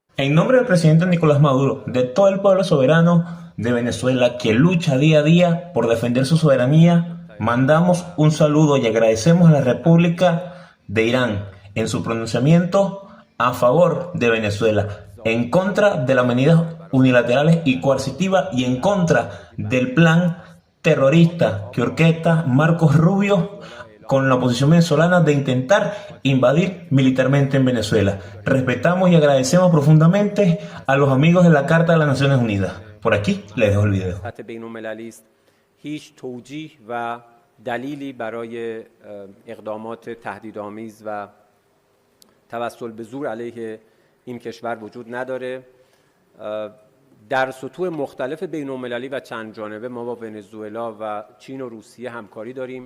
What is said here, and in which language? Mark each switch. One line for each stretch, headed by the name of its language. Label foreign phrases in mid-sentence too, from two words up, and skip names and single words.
Spanish: En nombre del presidente Nicolás Maduro, de todo el pueblo soberano de Venezuela que lucha día a día por defender su soberanía, mandamos un saludo y agradecemos a la República de Irán en su pronunciamiento a favor de Venezuela, en contra de las medidas unilaterales y coercitivas y en contra del plan terrorista que orquesta Marcos Rubio con la oposición venezolana de intentar invadir militarmente en Venezuela. Respetamos y agradecemos profundamente a los amigos de la Carta de las Naciones Unidas. Por aquí les dejo el video.
Persian: سطح بین‌المللی است. هیچ توجیه و دلیلی برای اقدامات تهدیدآمیز و توسل به زور علیه این کشور وجود نداره. در سطوح مختلف بین‌المللی و چند جانبه ما با ونزوئلا و چین و روسیه همکاری داریم.